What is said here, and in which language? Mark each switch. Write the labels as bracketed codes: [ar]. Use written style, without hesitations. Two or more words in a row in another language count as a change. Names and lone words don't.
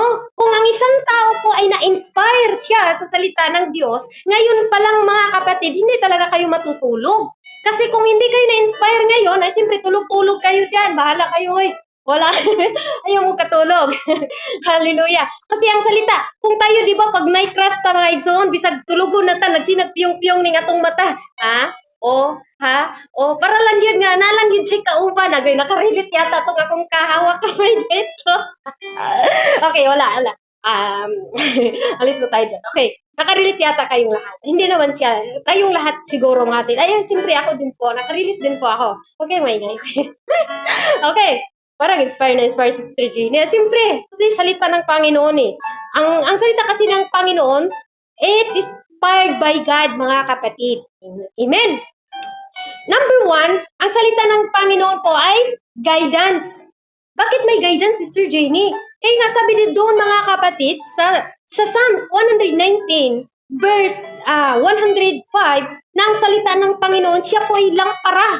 [tl] Kung ang isang tao po ay na-inspire siya sa salita ng Diyos, ngayon pa lang, mga kapatid, hindi talaga kayo matutulog. Kasi kung hindi kayo na-inspire ngayon, ay siyempre tulog-tulog kayo dyan. [ceb] Bahala kayo, wala. Ayaw mo katulog. Hallelujah. Kasi ang salita, kung tayo, [tl] di ba, [ceb] pag may crush ta, mga igsoon, bisag tulugon na ta, nagsinagpiyong-piyong ning atong mata. Ha? [tl] Para lang yun nga, nalang yun siya kauban. Nakarelate yata itong akong kahawak kamay dito. Okay, wala. Alis mo tayo dyan. Okay, nakarelate yata kayong lahat. Hindi naman siya. Kayong lahat siguro mga atin. Ayun, siyempre ako din po. Nakarelate din po ako. Okay, maingay. Okay. Parang inspire si Sister Jeannie. Siyempre, kasi salita ng Panginoon eh. Ang salita kasi ng Panginoon, [en] it is inspired by God, [tl] mga kapatid. Amen. Number 1, ang salita ng Panginoon po ay guidance. Bakit may guidance, Sister Jeannie? Kaya nga sabi din doon, mga kapatid, sa Psalms 119, verse 105 na ang salita ng Panginoon, siya po ay lampara.